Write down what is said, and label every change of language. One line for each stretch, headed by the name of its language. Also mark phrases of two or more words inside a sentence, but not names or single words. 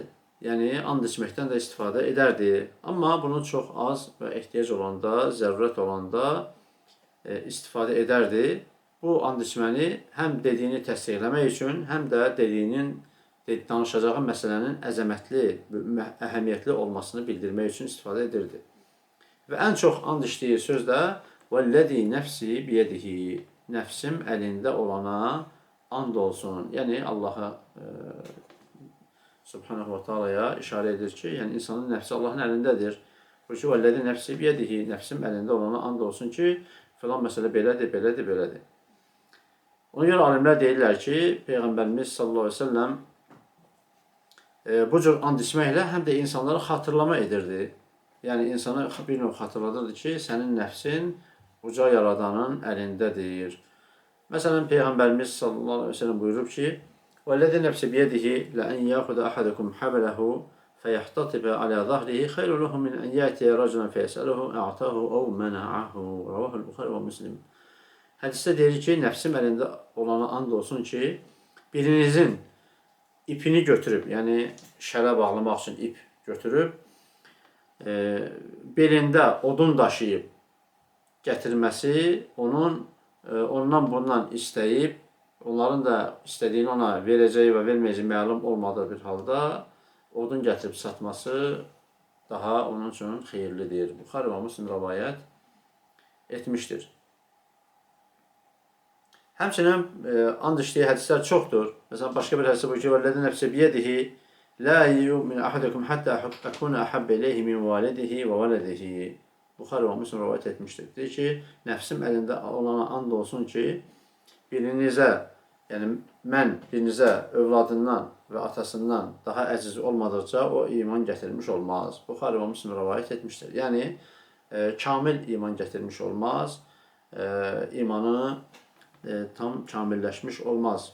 Azerbaijani: Yəni, and içməkdən də istifadə edərdi. Amma bunu çox az və ehtiyac olanda, zərurət olanda istifadə edərdi. Bu and içməni həm dediyini təsdiqləmək üçün, həm də danışacağı məsələnin əzəmətli, əhəmiyyətli olmasını bildirmək üçün istifadə edirdi. Və ən çox and içdiyi söz də
Arabic: وَالَّذِي نَفْسِي بِيَدِهِ.
Azerbaijani: Nəfsim əlində olana and olsun. Yəni, Allaha
Arabic: سبحانه وتعالى
Azerbaijani: işarə edir ki, yəni insanın nəfsi Allahın əlindədir. Bu ki,
Arabic: وَالَّذِي نَفْسِي بِيَدِهِ.
Azerbaijani: Nəfsim əlində olana and olsun ki, filan məsələ belədir, belədir, belədir. Ona görə alimlər deyirlər ki, Peyğəmbərimiz
Arabic: صلى الله عليه وسلم
Azerbaijani: bu cür and içməklə həm də insanlara xatırlama edirdi. Yəni, insana bir növ xatırladırdı ki, sənin nəfsin uca yaradanın əlindədir. Məsələn, Peyğəmbərimiz
Arabic: صلى الله عليه وسلم
Azerbaijani: buyurub ki,
Arabic: وَالَّذِي نَفْسِ بِيَدِهِ لَأَنْ يَأْخُذَ أَحَدَكُمْ حَبَلَهُ فَيَحْتَطِبَ عَلَى ظَهْرِهِ خَيْرٌ لَهُ مِنْ أَنْ يَأْتِيَ رَجُلًا فَيَسْأَلُهُ أَعْطَاهُ أَوْ مَنَعَهُ. رَوَاهُ الْبُخَارِ وَمُسْلِمٌ.
Azerbaijani: Hədisdə deyir ki, nəfsim əlində olana and olsun ki, birinizin ipini götürüb, yəni şələ bağlamaq üçün ip götürüb, belində odun daşıyıb gətirməsi ondan bundan istəyib, onların da istədiyini ona verəcəyi və verməyəcəyi məlum olmadığı bir halda odun gətirib satması daha onun üçün xeyirlidir. Buxari və Müslim rivayət etmişdir. Həmçinin and içdiyi hədislər çoxdur. Məsələn, başqa bir hədisdə buyurur ki,
Arabic: وَالَّذِي نَفْسِ بِيَدِهِ. لا يؤمن أحدكم حتى أكون أحب إليه من والده وولده.
Azerbaijani: Buxari və Müslim rivayet etmişdir. Deyir ki, nəfsim əlində olana and olsun ki, birinizə, yəni mən birinizə övladından və atasından daha əziz olmadıqca o iman gətirmiş olmaz. Buxari və Müslim rivayet etmişdir. Yəni kamil iman gətirmiş olmaz, imanı tam kamilləşmiş olmaz.